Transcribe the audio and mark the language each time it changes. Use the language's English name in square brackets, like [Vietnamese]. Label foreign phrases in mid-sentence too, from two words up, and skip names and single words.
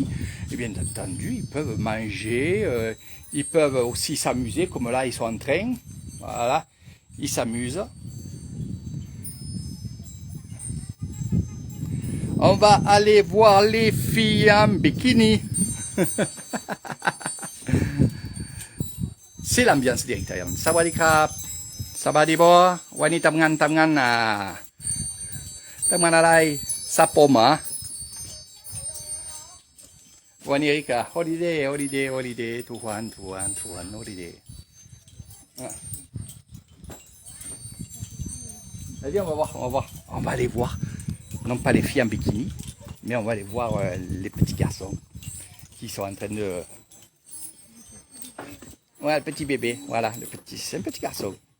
[French] Et bien entendu, ils peuvent manger, ils peuvent aussi s'amuser, comme là ils sont en train. Voilà, ils s'amusent. On va aller voir les filles en bikini. C'est l'ambiance des Thaïlandais. [Thai] สวัสดีครับ สวัสดีบ่. วันนี้ทำงานทำงานอะไรซับผมเหรอวันนี้ก็ holiday ทุกวัน holiday. [French] Allez, on va aller voir, non pas les filles en bikini, mais on va aller voir les petits garçons qui sont en train de... Voilà, le petit bébé, voilà, c'est un petit garçon.